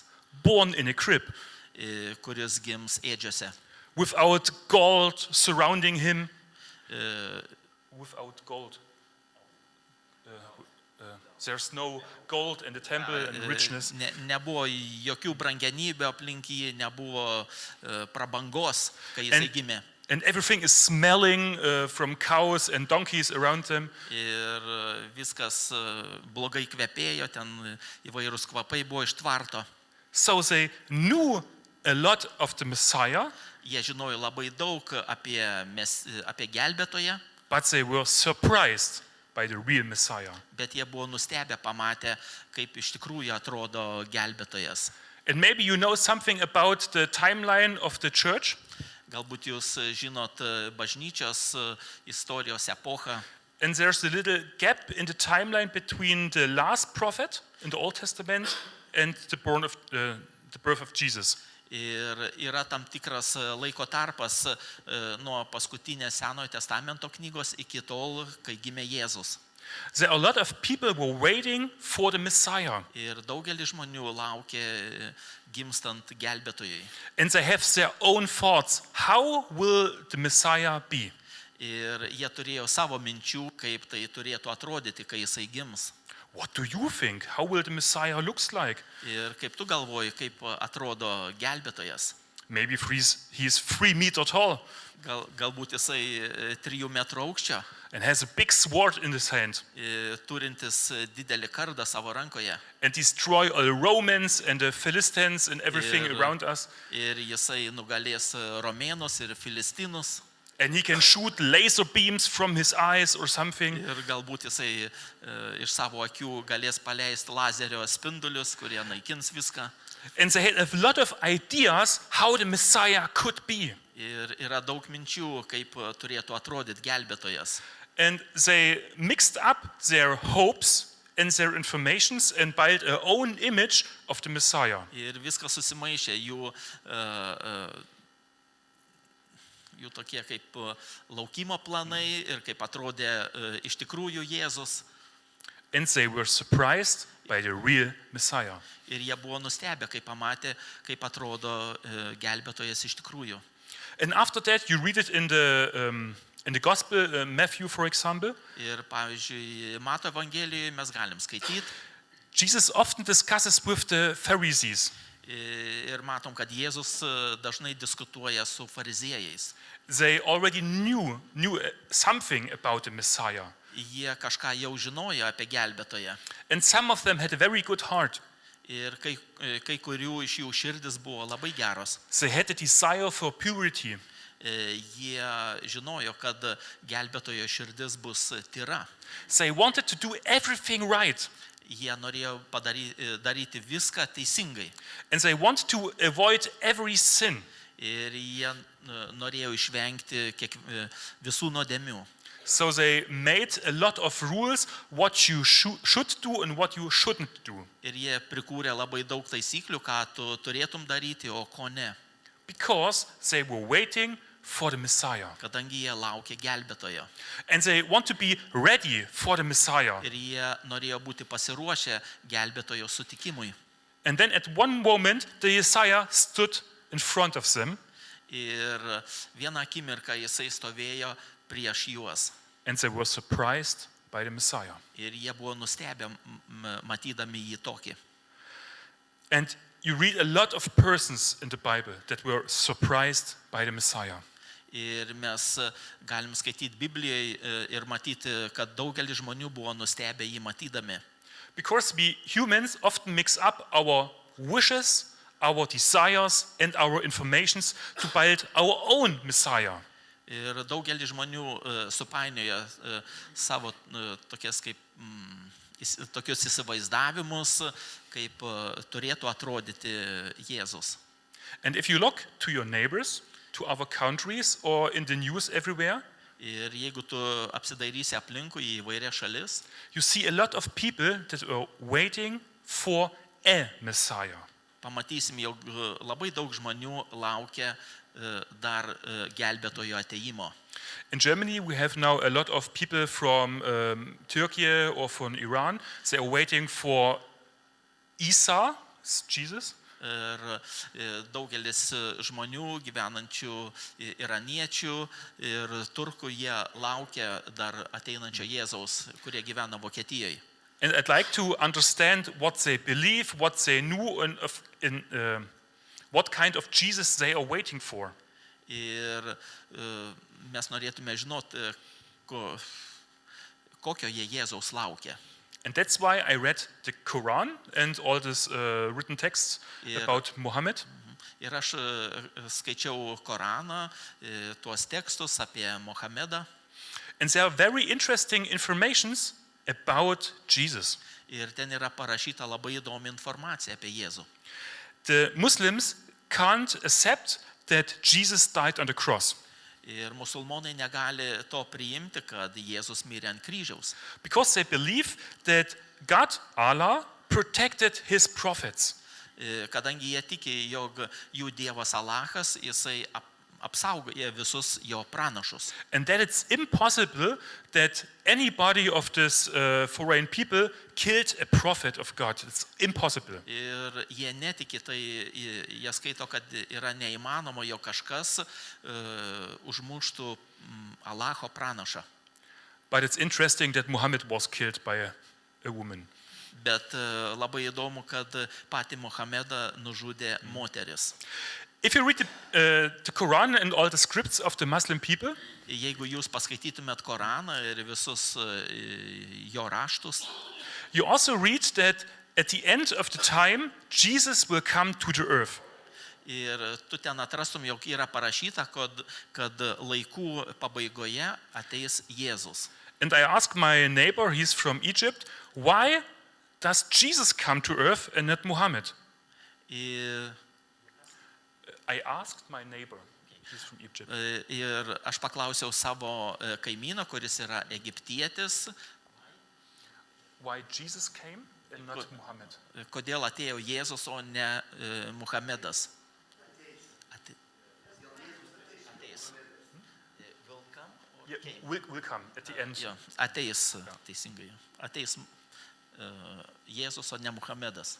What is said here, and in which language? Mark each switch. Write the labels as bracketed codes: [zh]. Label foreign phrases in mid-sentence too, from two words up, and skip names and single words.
[en] Born in a crib, [lt] kuris gims ėdžiose. [en] without gold surrounding him, without gold. There's no gold in the temple and richness. [lt] Nebuvo jokių brangenybių aplink jį, nebuvo prabangos, kai jisai gimė. [en] And everything is smelling from cows and donkeys around them. [lt] Ir viskas blogai kvepėjo, ten įvairūs kvapai buvo iš tvarto. [en] So they knew a lot of the Messiah, [lt] Jie žinojo labai daug apie gelbėtoją, [en] but they were surprised by the real Messiah. [lt] bet jie buvo nustebę pamatę, kaip iš tikrųjų atrodo gelbėtojas. [en] And maybe you know something about the timeline of the church. [lt] Galbūt jūs žinot bažnyčios istorijos epochą. [en] And there's a little gap in the timeline between the last prophet in the Old Testament and the birth of Jesus. [lt] Ir yra tam tikras laiko tarpas nuo paskutinės Senojo testamento knygos iki tol, kai gimė Jėzus. [en] There are a lot of people who were waiting for the Messiah. [lt] Ir daugelis žmonių laukė gimstant gelbėtojui. [en] And they have their own thoughts. How will the Messiah be? [lt] Ir jie turėjo savo minčių, kaip tai turėtų atrodyti, kai jisai gims. [en] What do you think? How will the Messiah look like? [lt] Ir kaip tu galvoji, kaip atrodo gelbėtojas? [en] Maybe he's 3 meters tall [lt] Galbūt jisai 3 metrų aukščio, [en] and has a big sword in his hand [lt] turintis didelį kardą savo rankoje. [en] and destroy all the Romans and the Philistines and everything Yeah. around us. [lt] Ir jisai nugalės romėnus ir filistinus. [en] And he can shoot laser beams from his eyes or something. [lt] Ir galbūt jisai iš savo akių galės paleisti lazerio spindulius, kurie naikins viską. [en] And they had a lot of ideas how the Messiah could be. [lt] Ir yra daug minčių, kaip turėtų atrodyti gelbėtojas. [en] And they mixed up their hopes and their informations and built a own image of the Messiah. [lt] Ir viskas susimaišė, jų tokie kaip laukimo planai ir kaip atrodė iš tikrųjų Jėzus. [en] And they were surprised by the real Messiah. [lt] Ir jie buvo nustebę, kai pamatė, kaip atrodo gelbėtojas iš tikrųjų. [en] And after that, you read it in the Gospel, Matthew, for example. [lt] Ir pavyzdžiui, Mato Evangelijoje mes galim skaityti. [en] Jesus often discusses with the Pharisees. [lt] Ir matom, kad Jėzus dažnai diskutuoja su fariziejais. [en] They already knew something about the Messiah. [lt] Jie kažką jau žinojo apie gelbėtoją. [en] And some of them had a very good heart. [lt] Ir kai kurių iš jų širdis buvo labai geros. [en] They had a desire for purity. [lt] Jie žinojo, kad gelbėtojo širdis bus tyra. [en] They wanted to do everything right. [lt] Jie norėjo daryti viską teisingai. [en] And they wanted to avoid every sin. [lt] Ir jie norėjo išvengti visų nuodėmių. [en] So they made a lot of rules what you should do and what you shouldn't do. [lt] Ir jie prikūrė labai daug taisyklių, ką tu turėtum daryti, o ko ne. [en] Because they were waiting for the Messiah. [lt] Kadangi jie laukė gelbėtojo. [en] And they want to be ready for the Messiah. [lt] Ir jie norėjo būti pasiruošę gelbėtojo sutikimui. [en] And then at one moment the Messiah stood in front of them. [lt] Ir vieną akimirką jisai stovėjo prieš juos. [en] And they were surprised by the Messiah. [lt] Ir jie buvo nustebę matydami jį tokį. [en] And you read a lot of persons in the Bible that were surprised by the Messiah. [lt] Ir mes galim skaityti Biblijoje ir matyti, kad daugelis žmonių buvo nustebę jį matydami. [en] Because we humans often mix up our wishes, our desires and our informations to build our own Messiah. [lt] Ir daugelis žmonių supainioja savo tokius įsivaizdavimus, kaip turėtų atrodyti Jėzus. [en] And if you look to your neighbors, to other countries or in the news everywhere, [lt] Ir jeigu tu apsidairysi aplinkui į įvairias šalis, [en] you see a lot of people that are waiting for a Messiah. [lt] pamatysim, jog labai daug žmonių laukia dar gelbėtojo ateimo. [en] In Germany, we have now a lot of people from Turkey or from Iran. They are waiting for Isa, Jesus. [lt] Ir daugelis žmonių gyvenančių iraniečių ir turkų, jie laukia dar ateinančio Jėzaus, kurie gyvena Vokietijoje. [en] And I'd like to understand what they believe, what they know, and what kind of Jesus they are waiting for. [lt] Ir mes norėtume žinoti, kokio jie Jėzaus laukia. [en] And that's why I read the Quran and all these written texts about Muhammad. [lt] Ir aš skaičiau Koraną, tuos tekstus apie Mohamedą. [en] And there are very interesting informations about Jesus. [lt] Ir ten yra parašyta labai įdomi informacija apie Jėzų. [en] The Muslims can't accept that Jesus died on the cross. [lt] Ir musulmonai negali to priimti, kad Jėzus mirė ant kryžiaus. [en] Because they believe that God, Allah, protected his prophets. [lt] Kadangi jie tiki, jog jų Dievas Alachas, jisai apsaugoja visus jo pranašus. [en] And that it's impossible that anybody of this foreign people killed a prophet of God. It's impossible. [lt] Ir jie netiki, tai jie skaito, kad yra neįmanoma, jog kažkas užmuštų Alacho pranašą. [en] But it's interesting that Muhammad was killed by a woman. [lt] Bet labai įdomu, kad patį Mohamedą nužudė moteris. [en] If you read the Quran and all the scripts of the Muslim people, [lt] Jeigu jūs paskaitytumėt Koraną ir visus jo raštus, [en] you also read that at the end of the time, Jesus will come to the earth. [lt] ir tu ten atrastum, jog yra parašyta, kad laikų pabaigoje ateis Jėzus. [en] And I asked my neighbor, he's from Egypt, why does Jesus come to earth and not Muhammad? I asked my neighbor, he's from Egypt. [lt] Ir aš paklausiau savo kaimyną, kuris yra egiptietis. [en] why Jesus came and not Muhammad. [lt] Kodėl atėjo Jėzus, o ne Muhamedas? Ateis. [en] Will come or Yeah, came? will come at the end. [lt] Jo, ateis, teisingai. Ateis Jėzus, o ne Muhamedas.